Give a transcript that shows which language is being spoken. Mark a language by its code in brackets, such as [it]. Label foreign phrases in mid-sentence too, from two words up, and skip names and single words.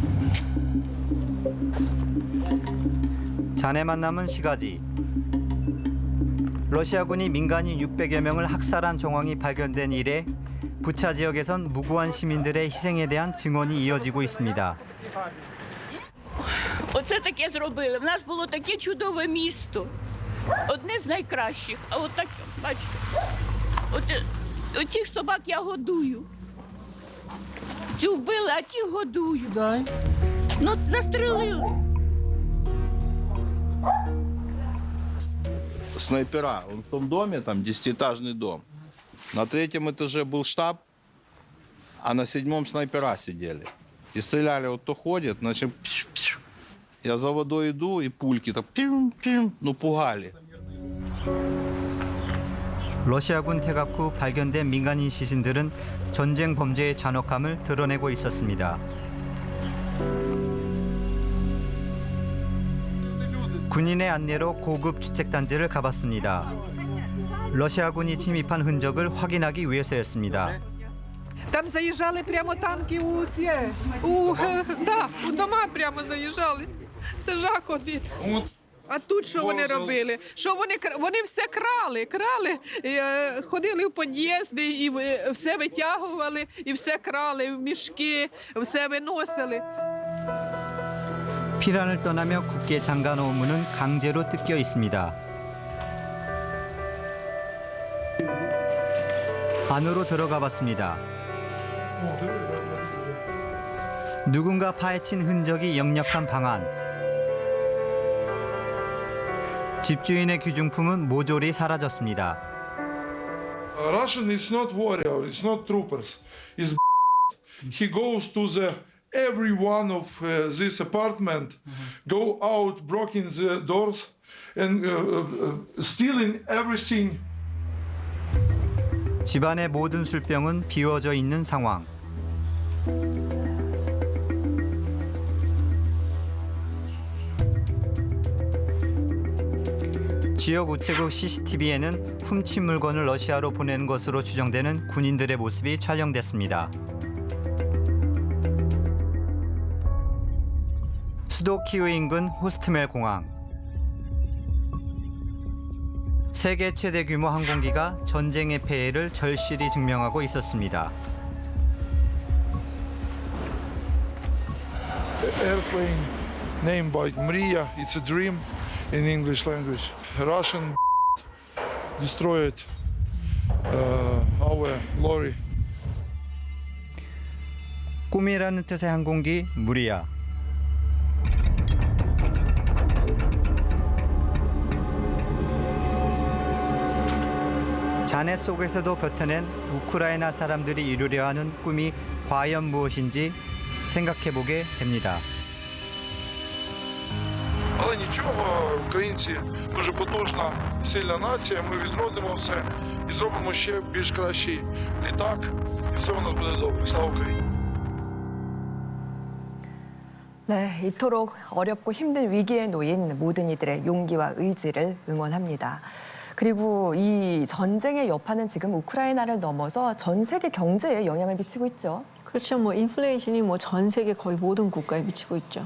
[ko] 잔해만 남은 시가지. 러시아군이 민간인 600여 명을 학살한 정황이 발견된 이래 부차 지역에선 무고한 시민들의 희생에 대한 증언이 이어지고 있습니다. [uk] Оце таке зробили. В нас було таке чудове місто. Одне з найкращих. А от так, бачите, оцих собак я годую. Цю вбили, а ті годую. Ну, застрелили. Снайпера. [ru] В том доме, там 10-этажный дом. На 3-м этаже был штаб, а на 7-м снайпера сидели. И стреляли, вот кто ходит, значит, пш-пш. Я за водой иду, и пульки так пим-пим, ну пугали. [ko] 러시아군 퇴각 후 발견된 민간인 시신들은 전쟁 범죄의 잔혹함을 드러내고 있었습니다. 군인의 안내로 고급 주택단지를 가봤습니다. 러시아군이 침입한 흔적을 확인하기 위해서였습니다. [uk] Там заїжджали прямо танки у дома прямо заїжджали. Це жах один. А тут що вони робили? Що вони все крали, ходили в під'їзди і все витягували, і все крали в мішки, все виносили. [ko] 피란을 떠나며 굳게 잠가놓은 문은 강제로 뜯겨 있습니다. 안으로 들어가 봤습니다. 누군가 파헤친 흔적이 역력한 방 안. 집주인의 귀중품은 모조리 사라졌습니다. [en] Russian is not warrior, it's not troopers. It's he goes to the every one of this apartment, go out, breaking the doors and stealing everything. [ko] 집안의 모든 술병은 비워져 있는 상황. 지역 우체국 CCTV에는 훔친 물건을 러시아로 보내는 것으로 추정되는 군인들의 모습이 촬영됐습니다. 수도 키우 인근 호스트멜 공항. 세계 최대 규모 항공기가 전쟁의 폐해를 절실히 증명하고 있었습니다. [en] Airplane named by Mriya. It's a dream in English language. Russian destroyed our lorry. [ko] 꿈이라는 뜻의 항공기 무리야. 잔해 속에서도 벼텨낸 우크라이나 사람들이 이루려 하는 꿈이 과연 무엇인지 생각해보게 됩니다. [uk] Але нічого, українці дуже потужна, сильна нація, ми відродимо все і зробимо ще більш кращий літак, і все у нас буде добре. Слава Україні! [ko] 네, 이토록 어렵고 힘든 위기에 놓인 모든 이들의 용기와 의지를 응원합니다. 그리고 이 전쟁의 여파는 지금 우크라이나를 넘어서 전 세계 경제에 영향을 미치고 있죠. 그렇죠. 뭐 인플레이션이 뭐 전 세계 거의 모든 국가에 미치고 있죠.